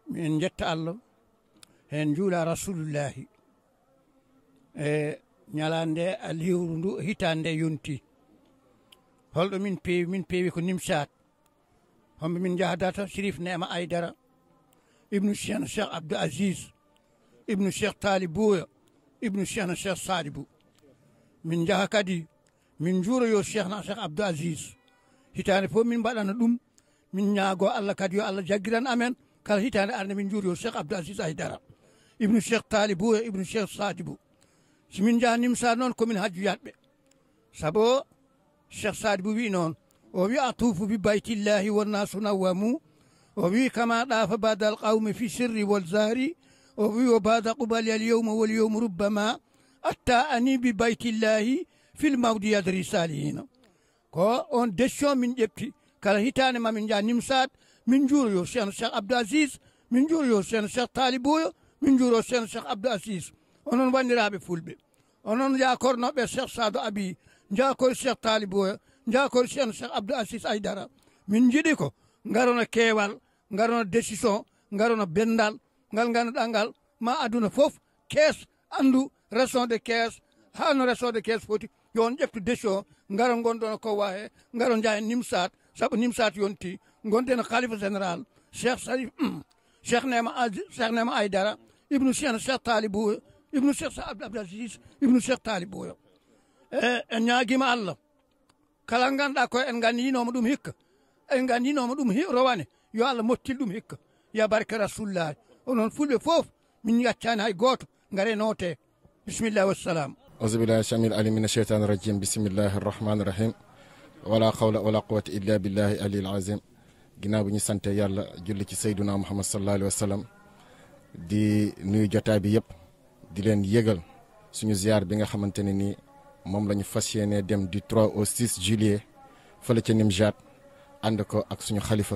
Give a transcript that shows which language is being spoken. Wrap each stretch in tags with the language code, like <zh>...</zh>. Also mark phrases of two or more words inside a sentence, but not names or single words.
<ff>en jetta Allah en juula rasulullahi e ñalande lewru ndu hitande yonti holɗo min peewi ko Nimsat homɓe min jahdata Chérif Nema Aidara ibnu Cheikh Abdou Aziz ibnu Cheikh Taliboya ibnu Cheikh Sadibou min jaha kadi min juuroyo Cheikh Abdou Aziz hitande fof min mbaɗana ɗum min ñaago Allah kadi yo Allah jaggiran amen kala hitande arde min juuroyo Cheikh Abdou Aziz Aidara ibnu Cheikh Taliboya ibnu Cheikh Sadibou simin jaha Nimsat noon komin hajjuyatɓe sabo Cheikh Sadibou wi noon o wi</ff> <ar>أطوف ببيت الله والناس نوام</ar> <ff>o wi</ff> <ar>كما طاف بعض القوم في السر والجهر</ar> <ff>o wi o</ff> <ar>بدا قبالي اليوم واليوم ربما أتاني ببيت الله في الموضع يدري الصالحينا ko on décision</ar> <ff>min ƴefti kala hitande mamin jaa Nimsat min juuroyo Cheikh Abdou Aziz min juuroyo Cheikh Taliboyo min juuro Cheikh Abdou Aziz onon wandiraɓe fulɓe onon jakornoɓe Cheikh Sadou Abi jakori Cheikh Taliboya jakori Cheikh Abdou Aziz Aidara min jiiɗi ko garono keewal garono décision garono bendal ngal ganduɗa ngal ma aduna foof kees andu resonde kees hano resonde kees foti yon ƴeftu décision garo gonɗon ko wahe garo jaa Nimsat saabu Nimsat yonti gonɗen khalifa général Cheikh Nema Aidara ibnu Cheikh Taliboya ibnu Cheikh Abdou Aziz ibnu Cheikh Taliboya en ñaaguima Allah kala ganduɗa ko en gandinoma ɗum hikka en gandinoma ɗum rowane yo Allah mottil ɗum hikka ya barke rasulillahi onon fulɓe foof min yaccani hay goto gaare noote</ff> <ar>بسم الله والسلام أعوذ بالله السميع العليم من الشيطان الرجيم بسم الله الرحمن الرحيم ولا حول ولا قوة إلا بالله العلي العظيم</ar> <wo>ginnaaw bi ñu sante yàlla julli ci</wo> <ar>سيدنا محمد صلى الله عليه وسلم</ar> <wo>di nuyu jotaay bi yëpp di leen yëgal suñu ziar bi nga xamante ne nii moom la ñu fas yéene dem du 3 au 6 juillet fële ca Nimsat ànd ko ak suñu xalifa</wo>